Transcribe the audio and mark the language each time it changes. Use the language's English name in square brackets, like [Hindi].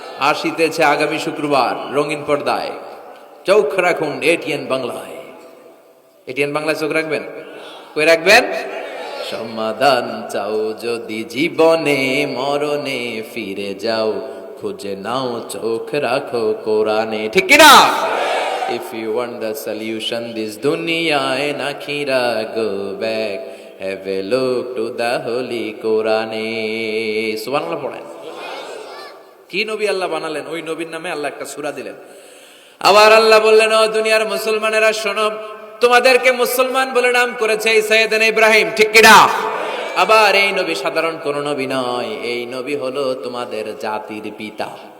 [Bangla] আসিতেছে আগামী শুক্রবার রঙিন পর্দায়, চোখ রাখুন এটিএন বাংলায়। এটিএন বাংলায় চোখ রাখবেন? কই রাখবেন? সমাধান চাও যদি জীবনে মরণে ফিরে যাও, খুঁজে নাও চোখ রাখো কোরআনে। ঠিক কি না? [English] If you want the solution this dunya and akhira, go back, have a look to the holy Quran. [Bangla] সুবহানাল্লাহ পড়েন। কি নবী আল্লাহ বানালেন, ওই নবীর নামে আল্লাহ একটা সূরা দিলেন। আবার আল্লাহ বললেন, ও দুনিয়ার মুসলমানেরা শোনো, তোমাদেরকে মুসলমান বলে নাম করেছে এই সাইয়েদনা ইব্রাহিম। ঠিক কি না? আবার এই নবী সাধারণ কোন নবী নয়, এই নবী হলো তোমাদের জাতির পিতা।